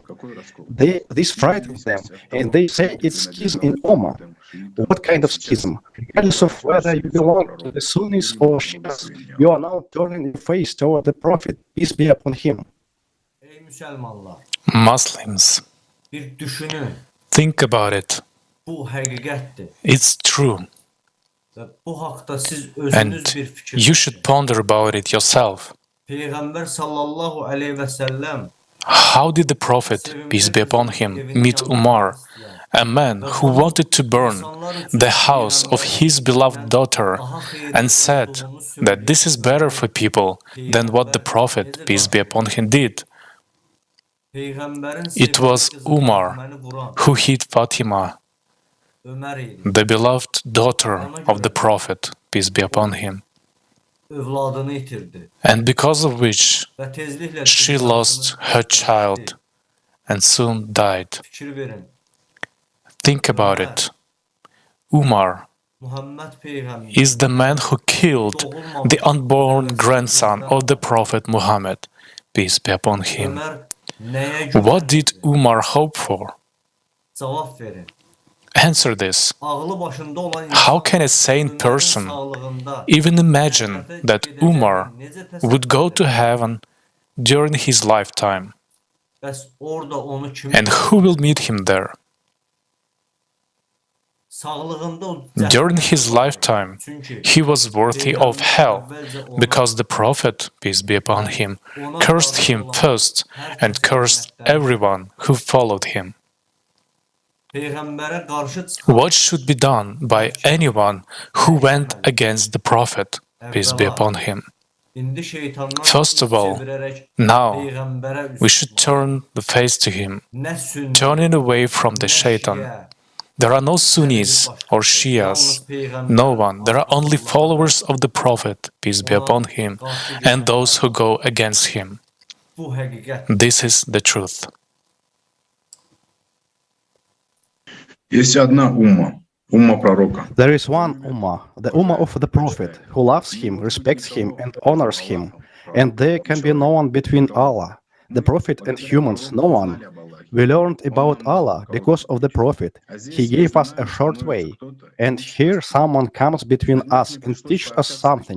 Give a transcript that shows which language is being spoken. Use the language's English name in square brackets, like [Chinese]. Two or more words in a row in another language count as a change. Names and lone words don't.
[English] This frightens them, and they say it's schism in Ummah. What kind of schism? Regardless of whether you belong to the Sunnis or Shias, you are now turning your face toward the Prophet, peace be upon him. [Azerbaijani] Ey Müslümanlar, [English] Muslims, [Azerbaijani] bir düşünün. [English] think about it. [Azerbaijani] Bu həqiqətdir. [English] It's true. [Azerbaijani] Və bu haqda siz [English] And [Azerbaijani] özünüz bir fikir [English] you should ponder about it yourself. [Azerbaijani] Peyğəmbər [Arabic] صلى الله عليه وسلم [English] How did the Prophet, peace be upon him, meet Umar, a man who wanted to burn the house of his beloved daughter, and said that this is better for people than what the Prophet, peace be upon him, did? It was Umar who hit Fatima, [Azerbaijani] Ömər idi. [English] the beloved daughter of the Prophet, peace be upon him, [Azerbaijani] Övladını itirdi. [English] and because of which [Azerbaijani] Və tezliklə [English] she lost her child and soon died. [Azerbaijani] fikir verin. [English] Think about it. Umar [Azerbaijani] Muhammed Peyğəmbər [English] is the man who killed the unborn grandson of the Prophet Muhammad, peace be upon him. [Azerbaijani] Ömər nəyə görə [English] What did Umar hope for? [Azerbaijani] cavab verin? [English] Answer this. [Azerbaijani] Ağlı başında olan [English] How can a sane person [Azerbaijani] sağlığında [English] even imagine that Umar would go to heaven during his lifetime? [Azerbaijani] bəs orada onu kim [English] And who will meet him there? [Azerbaijani] sağlığında o [English] During his lifetime, [Azerbaijani] çünki [English] he was worthy of hell because the Prophet, peace be upon him, cursed him first and cursed everyone who followed him. [Azerbaijani] Peyğəmbərə qarşı çıxan [English] What should be done by anyone who went against the Prophet, peace be upon him? [Azerbaijani] indi şeytandan [English] First of all, [Azerbaijani] çevirərək [English] Now, [Azerbaijani] Peyğəmbərə [English] we should turn the face to him, [Azerbaijani] nə sünni, [English] turning away from the [Azerbaijani] nə [English] shaitan. [Azerbaijani] şiə, [English] There are no Sunnis or Shias, no one. There are only followers of the Prophet, peace be upon him, and those who go against him. [Azerbaijani] bu həqiqət. [English] This is the truth. [Russian] Есть одна умма, умма пророка. [English] There is one Ummah, the Ummah of the Prophet, who loves him, respects him, and honors him. And there can be no one between Allah, the Prophet, and humans, no one. We learned about Allah because of the Prophet. He gave us a short way. And here someone comes between us and teaches us something.